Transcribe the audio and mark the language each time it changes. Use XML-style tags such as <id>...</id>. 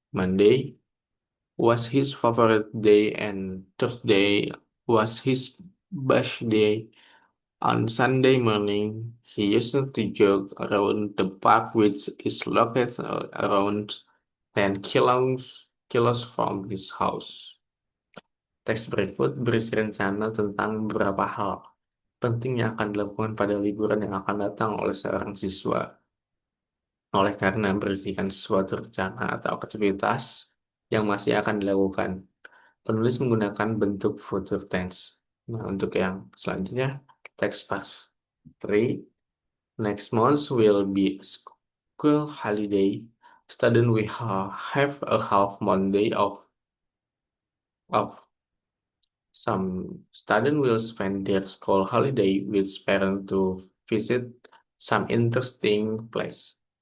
<en>Monday was his favorite day, and Thursday was his birthday. On Sunday morning, he used to jog around the park, which is located around 10 kilos from his house.</en> <id>Teks berikut berisi rencana tentang beberapa hal penting yang akan dilakukan pada liburan yang akan datang oleh seorang siswa. Oleh karena berisikan suatu rencana atau aktivitas yang masih akan dilakukan, penulis menggunakan bentuk future tense. Nah, untuk yang selanjutnya, text part 3.</id> <en>Next month will be a school holiday. Student will have a half Monday off. Some students will spend their school holiday with parents to visit some interesting place.</en>